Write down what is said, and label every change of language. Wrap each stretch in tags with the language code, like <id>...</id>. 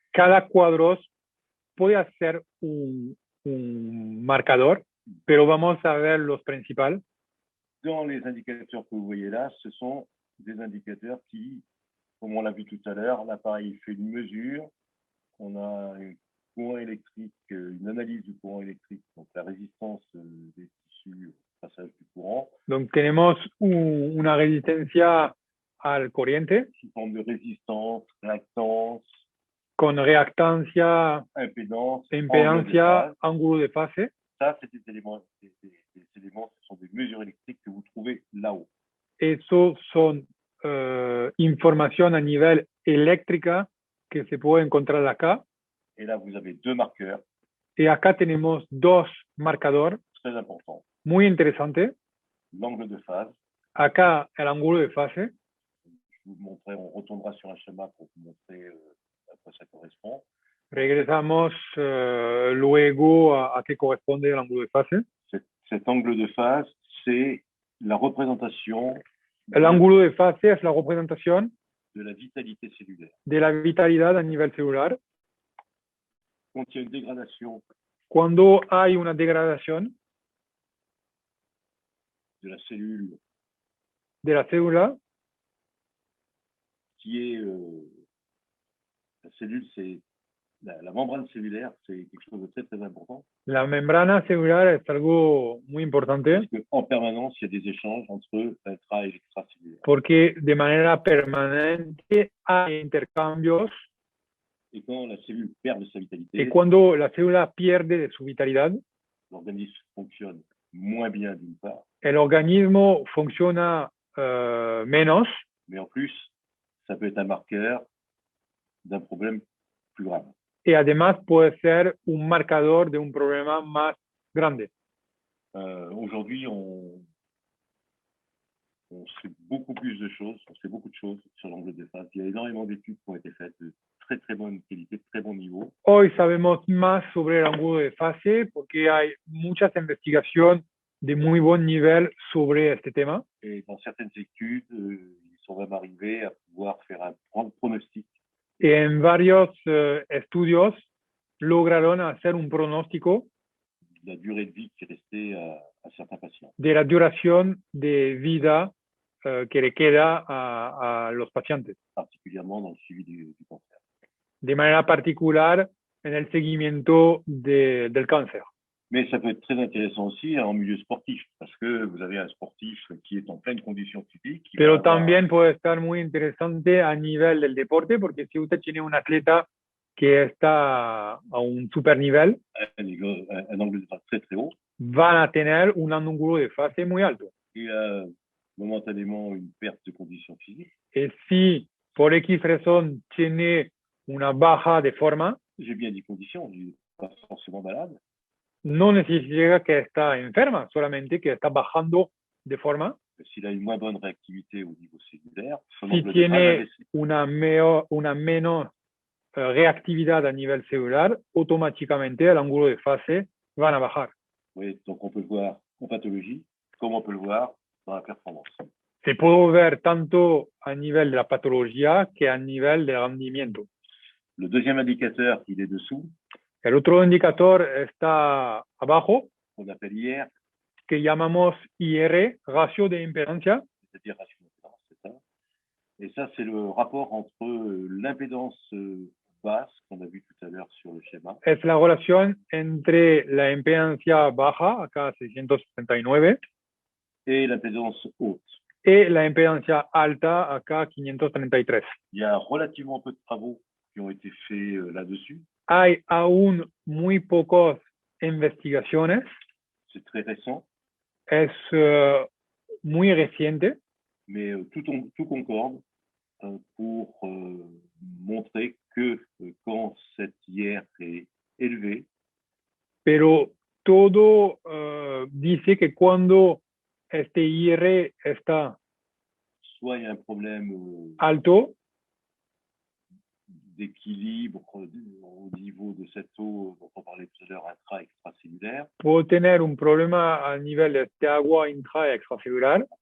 <es>Cada cuadro puede ser un marcador, pero vamos a ver los principales.</es> <fr>Dans les indicateurs que vous voyez là, ce sont des indicateurs qui, comme on l'a vu tout à l'heure, l'appareil fait une mesure, on a un courant électrique, une analyse du courant électrique, donc la résistance des tissus au passage du courant. Donc</fr> <es>tenemos una resistencia al corriente</es> <fr>Sous forme de résistance, réactance,</fr> <es>con reactancia,</es> <fr>impédance,</fr> <es>impedancia, ángulo de fase.</es> <fr>Ça, c'est des éléments, ce sont des mesures électriques que vous trouvez là-haut.</fr> <es>Eso son información a nivel eléctrica que se puede encontrar acá.</es> <fr>Et là, vous avez deux marqueurs</fr> <es>Y acá tenemos dos marcadores</es> <fr>très importants.</fr> <es>muy interesantes.</es> <fr>L'angle de phase.</fr> <es>Acá el ángulo de fase.</es> <fr>Je vous montrerai, on retournera sur un schéma pour vous montrer à quoi ça correspond.</fr> <es>Regresamos luego a qué corresponde el ángulo de fase.</es> <fr>Cet angle de phase, c'est la représentation</fr> <es>El ángulo de fase es la representación</es> <fr>de la vitalité cellulaire.</fr> <es>de la vitalidad a nivel celular.</es> <fr>Quand il y a une dégradation</fr> <es>Cuando hay una degradación</es> <fr>de la cellule</fr> <es>de la célula,</es> <fr>qui est la cellule, c'est la membrane cellulaire, c'est quelque chose de très très important.</fr> <es>la membrana celular es algo muy importante</es> <fr>Parce qu'en permanence, il y a des échanges entre intra et extracellulaire.</fr> <es>porque de manera permanente hay intercambios</es> <fr>Et quand la cellule perd de sa</fr> <es>y</es> <fr>vitalité,</fr> <es>cuando la célula pierde de su vitalidad,</es> <fr>l'organisme fonctionne moins bien d'une part,</fr> <es>el organismo funciona menos</es> <fr>mais en plus, ça peut être un marqueur d'un problème plus grave.</fr> <es>y además puede ser un marcador de un problema más grande.</es> <fr>Aujourd'hui, on sait beaucoup plus de choses, on sait beaucoup de choses sur l'angle de phase. Il y a énormément d'études qui ont été faites de très très bonne qualité, de très bon niveau.</fr> <es>Hoy sabemos más sobre el ángulo de fase porque hay muchas investigaciones de muy buen nivel sobre este tema.</es> <fr>Et dans certaines études, ils sont même arrivés à pouvoir faire un pronostic</fr> <es>Y en varios estudios lograron hacer un pronóstico</es> <fr>de la durée de vie qui restait à certains patients.</fr> <es>de la duración de vida que le queda a los pacientes,</es> <fr>Particulièrement dans le suivi du cancer.</fr> <es>de manera particular en el seguimiento del cáncer.</es> <fr>Mais ça peut être très intéressant aussi en milieu sportif, parce que vous avez un sportif qui est en pleine condition physique. qui</fr> <es>Pero</es> <fr>va avoir</fr> <es>también puede estar muy interesante a nivel del deporte, porque si usted tiene un atleta que está a un super nivel,</es> <fr>un angle de phase très très haut,</fr> <es>van a tener un ángulo de fase muy alto.</es> <fr>et momentanément une perte de condition physique.</fr> <es>Y si por X razón tiene una baja de forma,</es> <fr>J'ai bien dit condition, je dis pas forcément malade.</fr> <es>no necesita que está enferma, solamente que está bajando de forma.</es> <fr>S'il a une moins bonne réactivité au niveau cellulaire, son</fr> <es>Si</es> <fr>angle de phase va</fr> <es>tiene</es> <fr>baisser.</fr> <es>una menos reactividad a nivel celular, automáticamente el ángulo de fase van a bajar.</es> <fr>Oui, donc on peut le voir en pathologie, comme on peut le voir dans la performance.</fr> <es>Se puede ver tanto a nivel de la patología que a nivel del rendimiento.</es> <fr>Le deuxième indicateur, il est dessous,</fr> <es>El otro indicador está abajo,</es> <fr>qu'on appelle IR,</fr> <es>que llamamos IR, ratio de impedancia.</es> <fr>c'est-à-dire ratio d'impédance, c'est ça. Et ça, c'est le rapport entre l'impédance basse, qu'on a vu tout à l'heure sur le schéma,</fr> <es>Es la relación entre la impedancia baja, acá 669,</es> <fr>et l'impédance haute.</fr> <es>y la impedancia alta, acá 533.</es> <fr>Il y a relativement peu de travaux qui ont été faits là-dessus.</fr> <es>Hay aún muy pocas investigaciones.</es> <fr>C'est très récent.</fr> <es>Es muy reciente,</es> <fr>mais tout concorde pour montrer que quand cette IR est élevée,</fr> <es>pero todo dice que cuando este IR está</es> <fr>soit il y a un problème</fr> <es>alto,</es> <fr>d'équilibre au niveau de cette eau dont on parlait tout à l'heure, intra-extracellulaire.</fr> <es>puedo tener un problema a nivel de este agua intra y extracelular,</es>